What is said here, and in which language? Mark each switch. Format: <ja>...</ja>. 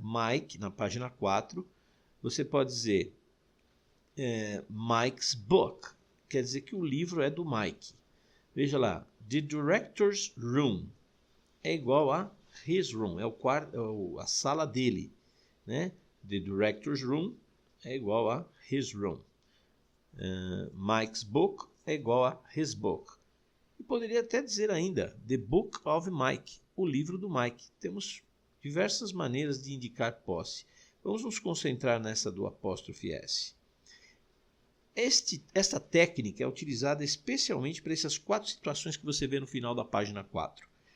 <pt>Mike, na página 4, você pode dizer Mike's book. quer dizer que o livro é do Mike. Veja lá,</pt> <en>the director's room</en> <pt>é igual a</pt> <en>his room,</en> <pt>é o quarto, a sala dele, né?</pt> <en>The director's room</en> <pt>é igual a</pt> <en>his room. Mike's book é igual a his book.</en> <pt>E poderia até dizer ainda,</pt> <en>the book of Mike,</en> <pt>o livro do Mike. Temos diversas maneiras de indicar posse. Vamos nos concentrar nessa do apóstrofe S. Esta técnica é utilizada especialmente para essas 4 situações que você vê no final da página 4.</pt>